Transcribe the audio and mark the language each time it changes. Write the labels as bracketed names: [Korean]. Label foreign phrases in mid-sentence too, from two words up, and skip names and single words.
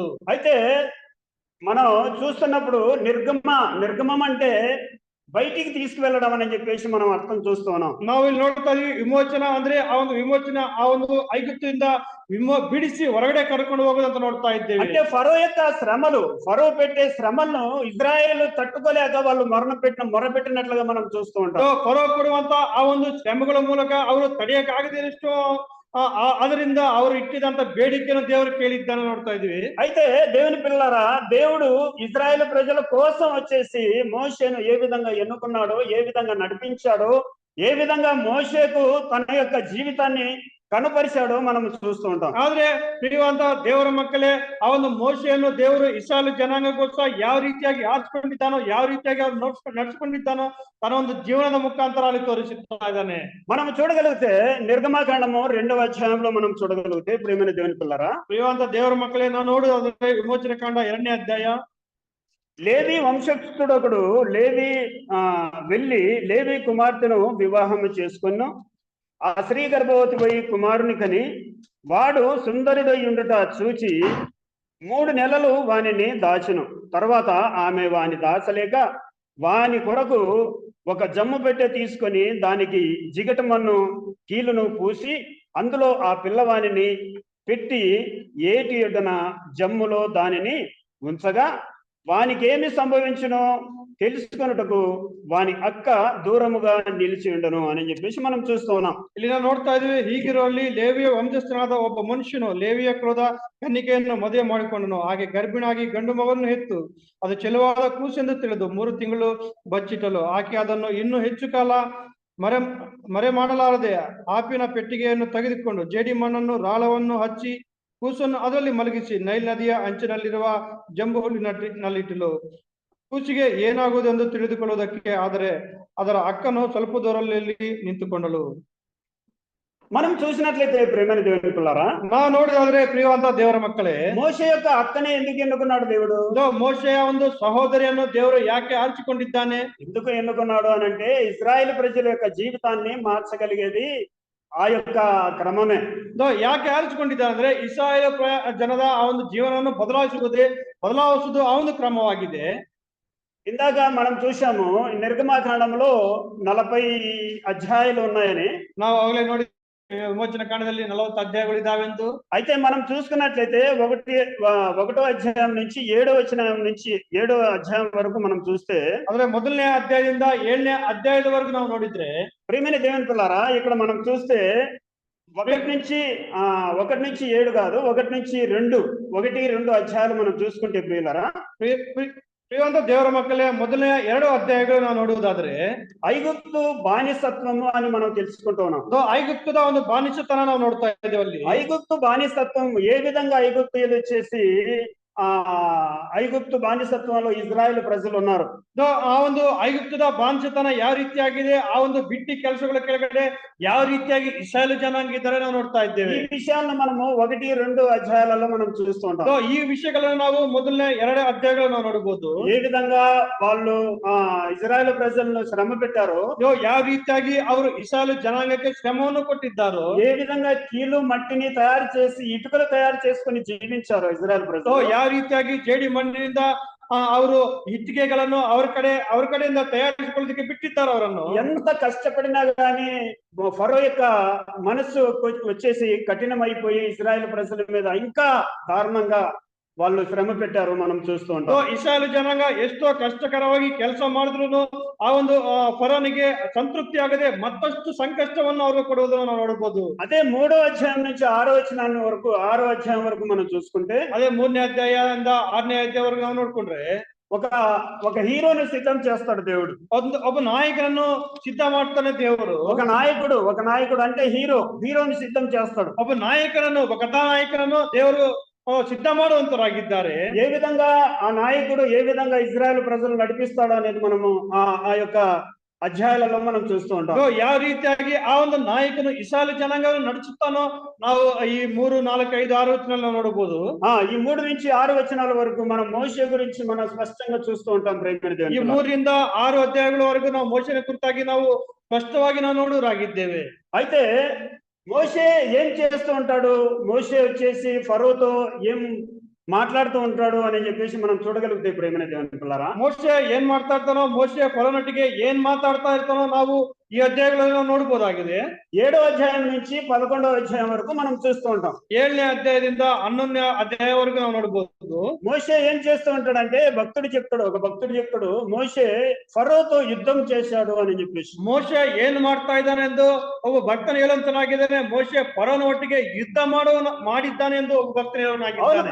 [Telugu] అయితే మనం చూస్తున్నప్పుడు నిర్గమం అంటే బయటికి తీసుకువెళ్ళడం అని చెప్పేసి మనం అర్థం చూస్తూ ఉన్నాం. [Kannada] ನಾವು ಇಲ್ಲಿ ನೋಡ್ತಾ ಇದೀವಿ, ವಿಮೋಚನ ಅಂದ್ರೆ ಆ ಒಂದು ವಿಮೋಚನ, ಆ ಒಂದು ಐಗುಪ್ತದಿಂದ ಬಿಡಿಸಿ ಹೊರಗಡೆ ಕರ್ಕೊಂಡು ಹೋಗೋದಂತ ನೋಡ್ತಾ ಇದ್ದೇವೆ. [Telugu] అంటే ఫరో యొక్క శ్రమలు, ఫరో పెట్టే శ్రమలను ఇజ్రాయేల్ తట్టుకోలేక వాళ్ళు మొరపెట్టినట్లుగా మనం చూస్తూ ఉంటాం. [Kannada] ಫರೋ ಕೊಡುವಂತ ಆ ಒಂದು ಶ್ರಮಗಳ ಮೂಲಕ ಅವರು ತಡೆಯಕ್ಕಾಗದಿರಷ್ಟು ಅದರಿಂದ ಅವರು ಇಟ್ಟಿದಂತ ಬೇಡಿಕೆಯನ್ನು ದೇವರು ಕೇಳಿದ್ದಾನೆ ನೋಡ್ತಾ ಇದೀವಿ. [Telugu] అయితే దేవుని పిల్లలారా, దేవుడు ఇజ్రాయేల్ ప్రజల కోసం వచ్చేసి మోషేను ఏ విధంగా ఎన్నుకున్నాడో, ఏ విధంగా నడిపించాడో, ఏ విధంగా మోషేకు తన యొక్క జీవితాన్ని కనుపరిచాడో మనం చూస్తూ ఉంటాం. [Kannada] ಆದ್ರೆ ಪ್ರಿಯುವಂತ ದೇವರ ಮಕ್ಕಳೇ, ಆ ಒಂದು ಮೋಶೆಯನ್ನು ದೇವರು ಇಸ್ರಾಯೇಲ್ ಜನಾಂಗಕ್ಕೋಸ್ಕರ ಯಾವ ರೀತಿಯಾಗಿ ಆರಿಸಿಕೊಂಡಿದ್ದಾನೋ, ಯಾವ ರೀತಿಯಾಗಿ ಅವ್ರು ನಡ್ಸ್ಕೊಂಡಿದ್ದಾನೋ తన ಒಂದು ಜೀವನದ ಮುಖಾಂತರ ಅಲ್ಲಿ ತೋರಿಸುತ್ತಾ ಇದ್ದಾನೆ. [Telugu] మనం చూడగలిగితే నిర్గమాకాండము 2వ అధ్యాయంలో మనం చూడగలిగితే, ప్రియమైన దేవుని పిల్లరా, [Kannada] ಪ್ರಿಯುವಂತ ದೇವರ ಮಕ್ಕಳೇ, ನಾವು ನೋಡುವುದಾದ್ರೆ ವಿಮೋಚನ ಕಾಂಡ 2ನೇ ಅಧ್ಯಾಯ, [Telugu] లేవి వంశస్థుడొకడు వెళ్ళి లేవి కుమార్తెను వివాహము చేసుకున్న ఆ స్త్రీ గర్భవతి పోయి కుమారుని కని, వాడు సుందరుడై ఉండుట చూచి 3 నెలలు వానిని దాచెను. తర్వాత ఆమె వాని దాచలేక వాని కొరకు ఒక జమ్ము పెట్టె తీసుకొని దానికి జిగటమన్ను కీలును పూసి అందులో ఆ పిల్లవానిని పెట్టి ఏటి ఒడ్డున జమ్ములో దానిని ఉంచగా వానికేమి సంభవించునో తెలుసుకొనుటకు వాని అక్క దూరముగా నిలిచి ఉండను అని చెప్పేసి మనం చూస్తూ ఉన్నాం. [Kannada] ಇಲ್ಲಿ ನಾವು ನೋಡ್ತಾ ಇದೀವಿ, ಹೀಗಿರುವಲ್ಲಿ ಲೇವಿಯ ವಂಶಸ್ಥನಾದ ಒಬ್ಬ ಮನುಷ್ಯನು ಲೇವಿಯ ಕ್ರೋಧ ಕನ್ನಿಕೆಯನ್ನು ಮದುವೆ ಮಾಡಿಕೊಂಡನು. ಹಾಗೆ ಗರ್ಭಿಣಾಗಿ ಗಂಡು ಮಗವನ್ನು ಹೆತ್ತು ಅದು ಚೆಲುವಾದ ಕೂಸೆಂದು ತಿಳಿದು 3 ತಿಂಗಳು ಬಚ್ಚಿಟ್ಟಲು ಆಕೆ ಅದನ್ನು ಇನ್ನೂ ಹೆಚ್ಚು ಕಾಲ ಮರೆ ಮಾಡಲಾರದೆ ಆಪಿನ ಪೆಟ್ಟಿಗೆಯನ್ನು ತೆಗೆದುಕೊಂಡು ಜೇಡಿ ಮಣ್ಣನ್ನು ರಾಳವನ್ನು ಹಚ್ಚಿ ಕೂಸನ್ನು ಅದರಲ್ಲಿ ಮಲಗಿಸಿ ನೈಲ್ ನದಿಯ ಅಂಚಿನಲ್ಲಿರುವ ಜಂಬು ಹುಲ್ಲಿನಲ್ಲಿಟ್ಟಲು. ಕೂಸಿಗೆ ಏನಾಗುವುದೆಂದು ತಿಳಿದುಕೊಳ್ಳುವುದಕ್ಕೆ ಆದರೆ ಅದರ ಅಕ್ಕನು ಸ್ವಲ್ಪ ದೂರದಲ್ಲಿ ನಿಂತುಕೊಂಡಳು. [Telugu] మనం చూసినట్లయితే ప్రేమైన దేవుని పిల్లరా, [Kannada] ನಾವು ನೋಡಿದ್ರೆ ಪ್ರಿಯವಂತ ದೇವರ ಮಕ್ಕಳೇ, [Telugu] మోషే యొక్క అక్కనే ఎందుకు ఎన్నుకున్నాడు దేవుడు? [Kannada] ಮೋಶೆಯ ಒಂದು ಸಹೋದರಿಯನ್ನು ದೇವರು ಯಾಕೆ ಆರಿಸಿಕೊಂಡಿದ್ದಾನೆ? [Telugu] ఎందుకు ఎన్నుకున్నాడు అనంటే, ఇజ్రాయెల్ ప్రజల యొక్క జీవితాన్ని మార్చగలిగేది ఆ యొక్క క్రమమే. [Kannada] ಯಾಕೆ ಆರಿಸಿಕೊಂಡಿದ್ದಾನೆ ಅಂದ್ರೆ ಇಸ್ರಾಯೇಲ್ ಜನದ ಆ ಒಂದು ಜೀವನವನ್ನು ಬದಲಾಯಿಸುವುದು ಆ ಒಂದು ಕ್ರಮವಾಗಿದೆ. [Telugu] ఇందాక మనం చూసాము నిర్గమాకాండంలో 40 అధ్యాయాలు ఉన్నాయని. [Kannada] ನಾವು ಆಗಲೇ ನೋಡಿ ವಿಮೋಚನ ಕಾಂಡದಲ್ಲಿ 40 ಅಧ್ಯಾಯಗಳಿದಾವೆಂದು. [Telugu] అయితే మనం చూసుకున్నట్లయితే 1వ అధ్యాయం నుంచి 7వ వచనం నుంచి 7వ అధ్యాయం వరకు మనం చూస్తే, [Kannada] ಅಂದ್ರೆ ಮೊದಲನೇ ಅಧ್ಯಾಯದಿಂದ 7ನೇ ಅಧ್ಯಾಯದವರೆಗೂ ನಾವು ನೋಡಿದ್ರೆ, [Telugu] ప్రియమైన దేవుని పిల్లారా, ఇక్కడ మనం చూస్తే 1 నుంచి 7 కాదు, 1 నుంచి 2 అధ్యాయాలు మనం చూసుకుంటే ప్రియులారా, [Kannada] ಪ್ರಿಯವಂತ ದೇವರ ಮಕ್ಕಳೇ, ಮೊದಲನೇ 2 ಅಧ್ಯಾಯಗಳು ನಾವು ನೋಡುವುದಾದ್ರೆ [Telugu] ఐగుప్తు బానిసత్వము అని మనం తెలుసుకుంటూ ఉన్నాం. [Kannada] ಐಗುಪ್ತದ ಒಂದು ಬಾನಿಸತನ ನಾವು ನೋಡ್ತಾ ಇದ್ದೇವೆ. ಅಲ್ಲಿ [Telugu] ఐగుప్తు బానిసత్వం ఏ విధంగా ఐగుప్తీయులు వచ్చేసి ఐగుప్తు బానిసత్వంలో ఇస్రాయేల్ ప్రజలు ఉన్నారు. [Kannada] ಆ ಒಂದು ಐಗುಪ್ತದ ಬಾನಿಸತನ ಯಾವ ರೀತಿಯಾಗಿದೆ, ಆ ಒಂದು ಬಿಟ್ಟಿ ಕೆಲಸಗಳ ಕೆಳಗಡೆ ಯಾವ ರೀತಿಯಾಗಿ ಇಸ್ರಾಯೇಲ್ ಜನಾಂಗ ಇದ್ದಾರೆ ನಾವು ನೋಡ್ತಾ ಇದ್ದೇವೆ. [Telugu] ఈ విషయాలను మనము 1-2 అధ్యాయాలలో మనం చూస్తూ ఉంటాం. [Kannada] ಈ ವಿಷಯಗಳನ್ನು ನಾವು ಮೊದಲನೇ 2 ಅಧ್ಯಾಯಗಳು ನಾವು ನೋಡಬಹುದು. [Telugu] ఏ విధంగా వాళ్ళు ಇಸ್ರಾಯೇಲ್ ప్రజలను శ్రమ పెట్టారో, [Kannada] ಯಾವ ರೀತಿಯಾಗಿ ಅವರು ಇಸ್ರಾಯೇಲ್ ಜನಾಂಗಕ್ಕೆ ಶ್ರಮವನ್ನು ಕೊಟ್ಟಿದ್ದಾರೋ, [Telugu] ఏ విధంగా కీలు మట్టిని తయారు చేసి ఇటుకలు తయారు చేసుకొని జీవించారో ఇజ్రాయెల్ ప్రజలు, [Kannada] ಯಾವ ರೀತಿಯಾಗಿ ಜೇಡಿ ಮಣ್ಣಿನಿಂದ ಅವರು ಇಟ್ಟಿಗೆಗಳನ್ನು ಅವರ ಕಡೆಯಿಂದ ತಯಾರಿಸಿಕೊಳ್ಳೋದಕ್ಕೆ ಬಿಟ್ಟಿದ್ದಾರೆ ಅವರನ್ನು. [Telugu] ఎంత కష్టపడినా గానీ ఫరో యొక్క మనసు వచ్చేసి కఠినమైపోయి ఇజ్రాయెల్ ప్రజల మీద ఇంకా దారుణంగా వాళ్ళు శ్రమ పెట్టారు, మనం చూస్తూ ఉంటాం. [Kannada] ಇಸ್ರಾಯೇಲ್ ಜನಾಂಗ ಎಷ್ಟೋ ಕಷ್ಟಕರವಾಗಿ ಕೆಲಸ ಮಾಡಿದ್ರು ಆ ಒಂದು ಫರೋನಿಗೆ ಸಂತೃಪ್ತಿ ಆಗದೆ ಮತ್ತಷ್ಟು ಸಂಕಷ್ಟವನ್ನು ಅವ್ರಿಗೆ ಕೊಡುವುದನ್ನು ನಾವು ನೋಡಬಹುದು. [Telugu] అదే 3వ అధ్యాయం నుంచి 6వ అధ్యాయం వరకు మనం చూసుకుంటే, [Kannada] అదే 3ನೇ ಅಧ್ಯಾಯದಿಂದ 6ನೇ ಅಧ್ಯಾಯವರೆಗೂ ನಾವು ನೋಡ್ಕೊಂಡ್ರೆ [Telugu] ఒక హీరోని సిద్ధం చేస్తాడు దేవుడు. [Kannada] ಒಬ್ಬ ನಾಯಕನನ್ನು ಸಿದ್ಧ ಮಾಡ್ತಾನೆ ದೇವರು. [Telugu] ఒక నాయకుడు అంటే హీరోని సిద్ధం చేస్తాడు. [Kannada] ಒಬ್ಬ ನಾಯಕನನ್ನು, ಒಬ್ಬ ಕಥಾನಾಯಕನನ್ನು ದೇವರು సిద్ధ ಮಾಡುವಂತರಾಗಿದ್ದಾರೆ. [Telugu] ఏ విధంగా ఆ నాయకుడు ఏ విధంగా ఇజ్రాయెల్ ప్రజలు నడిపిస్తాడు అనేది మనము ఆ యొక్క అధ్యాయాలలో మనం చూస్తూ ఉంటాం. [Kannada] ಯಾವ ರೀತಿಯಾಗಿ ಆ ಒಂದು ನಾಯಕನು ಇಸ್ರಾಯೇಲ್ ಜನಾಂಗವನ್ನು ನಡೆಸುತ್ತಾನೋ ನಾವು ಈ 3, 4, 5, 6 ವಚನಾలను ನೋಡಬಹುದು. [Telugu] ఈ 3 నుంచి 6 వచనాల వరకు మనం మోషే గురించి మనం స్పష్టంగా చూస్తూ ఉంటాం. [Kannada] ಈ 3ರಿಂದ 6 ಅಧ್ಯಾಯಗಳವರೆಗೂ ನಾವು ಮೋಶೆನ ಕುರಿತಾಗಿ ನಾವು ಸ್ಪಷ್ಟವಾಗಿ ನಾವು ನೋಡುವರಾಗಿದ್ದೇವೆ. [Telugu] అయితే మోషే ఏం చేస్తూ ఉంటాడు, మోషే వచ్చేసి ఫరోతో ఏం మాట్లాడుతూ ఉంటాడు అని చెప్పేసి మనం చూడగలిగితే ప్రేమైన దేవుని పిల్లరా, [Kannada] మోషే ఏం ಮಾಡ್ತಾ ಇರ್ತಾನೋ, ಮೋಶೆ ಫರೋನೊಟ್ಟಿಗೆ ಏನ್ ಮಾತಾಡ್ತಾ ಇರ್ತಾನೋ ನಾವು ಈ ಅಧ್ಯಾಯಗಳನ್ನು ನೋಡಬಹುದಾಗಿದೆ. [Telugu] 7వ అధ్యాయం నుంచి 11వ అధ్యాయం వరకు మనం చూస్తూ ఉంటాం. [Kannada] 7ನೇ ಅಧ್ಯಾಯದಿಂದ 11ನೇ ಅಧ್ಯಾಯವರೆಗೂ ನಾವು ನೋಡಬಹುದು. [Telugu] మోషే ఏం చేస్తూ ఉంటాడంటే, ఒక భక్తుడు చెప్తాడు మోషే ఫరోతో యుద్ధం చేశాడు అని చెప్పేసి. [Kannada] ಮೋಶೆ ಏನ್ ಮಾಡ್ತಾ ಇದ್ದಾನೆ ಎಂದು ಒಬ್ಬ ಭಕ್ತನ ಹೇಳುವಂತನಾಗಿದ್ದಾನೆ. ಮೋಶೆ ಫರೋನ ಒಟ್ಟಿಗೆ ಯುದ್ಧ ಮಾಡಿದ್ದಾನೆ ಎಂದು ಒಬ್ಬ ಭಕ್ತನ ಹೇಳುವನಾಗಿದ್ದಾನೆ.